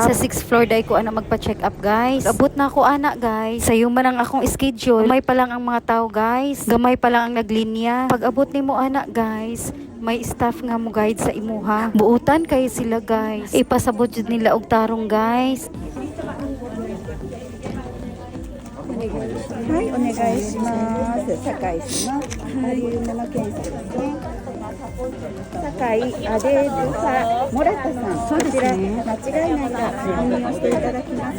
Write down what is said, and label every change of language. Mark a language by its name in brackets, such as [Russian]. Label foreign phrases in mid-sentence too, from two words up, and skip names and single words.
[Cebuano] Sa 6th floor dai ko anak magpa-check up guys. Abot na ako anak guys. Sayo man ang akong schedule. Gamay pa lang ang mga tao guys. Gamay pa lang ang naglinya. Pag abot nimo anak guys, may staff nga mo guide sa imuha. Buutan kayo sila guys. Ipasabot jud nila og tarong guys. [Japanese] はい、お願いします。酒井様、ボリュームの検査ですね。酒井アデルサモラタさん、こちら間違いないか確認をしていただきますか。